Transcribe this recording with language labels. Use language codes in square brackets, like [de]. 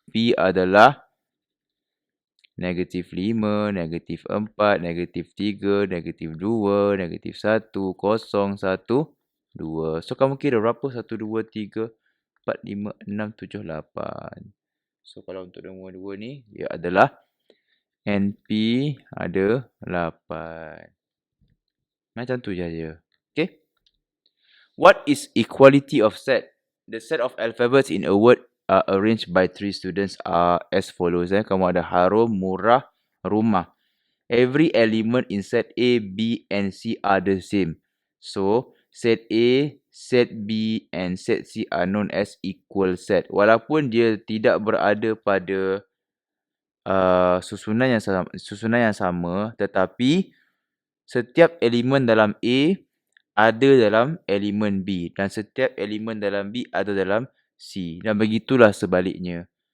[ms] P adalah -5, -4, -3, -2, -1, 0, 1, 2. So kamu kira berapa? 1, 2, 3, 4, 5, 6, 7, 8. So kalau untuk nombor 2 ni, dia adalah NP ada 8. Macam tu je. [en] Okay. What is equality of set? The set of alphabets in a word are arranged by 3 students are as follows. [ms] Kamu ada harum, murah, rumah. [en] Every element in set A, B and C are the same. So, set A, set B and set C are known as equal set. [ms] Walaupun dia tidak berada pada susunan yang sama, tetapi setiap elemen dalam A ada dalam elemen B dan setiap elemen dalam B ada dalam C, dan begitulah sebaliknya.